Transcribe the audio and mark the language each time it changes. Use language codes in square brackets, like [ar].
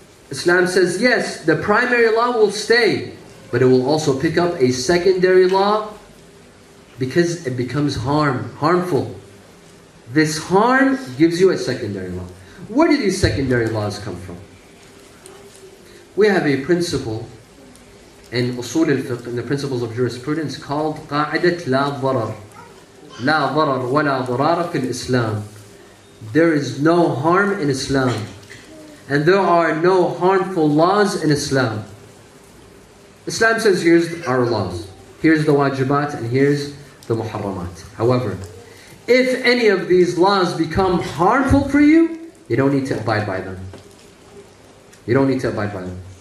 [en] Islam says, yes, the primary law will stay, but it will also pick up a secondary law because it becomes harmful. This harm gives you a secondary law. Where do these secondary laws come from? We have a principle in usul al-fiqh, in the principles of jurisprudence, called قاعدة لا ضرر. [ar] لا ضرر ولا ضرار في الإسلام. [en] There is no harm in Islam, and there are no harmful laws in Islam. Islam says, here's our laws, here's the wajibat, and here's the muharramat. However, if any of these laws become harmful for you, you don't need to abide by them. You don't need to abide by them.